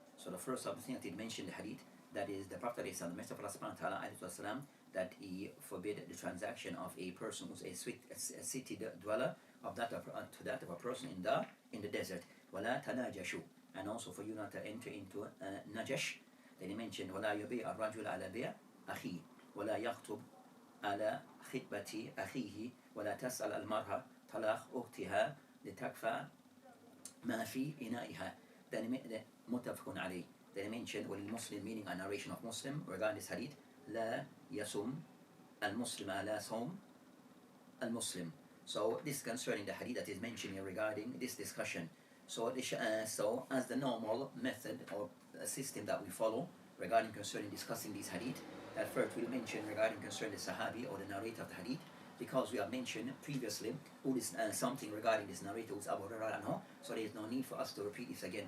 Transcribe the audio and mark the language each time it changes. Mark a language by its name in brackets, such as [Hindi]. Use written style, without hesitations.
[English] So the first thing that he mentioned the hadith, that is the Prophet the Messenger of Allah subhanahu wa ta'ala that he forbid the transaction of a person who's a city dweller of that to that of a person in the desert. وَلَا تَنَاجَشُوا, and also for you not to enter into najash. [Arabic] Then he mentioned وَلَا يُبِيعَ الرَّجُلَ عَلَى بِيعَ أَخِيهِ وَلَا يَخْطُبْ على خطبة أخيه ولا تسأل المرأة طلاق أختها لتكفى ما في إنائها. Then متفق عليه. [English] Then he mentioned وللمسلم, meaning a narration of Muslim regarding this hadith, لا يصوم المسلم على صوم المسلم. So this is concerning the hadith that is mentioned here regarding this discussion. So as the normal method or system that we follow regarding concerning discussing this hadith, that first we'll mention regarding concerning the Sahabi or the narrator of the hadith, because we have mentioned previously who is something regarding this narrator was Abu Hurairah anhu, so there is no need for us to repeat this again.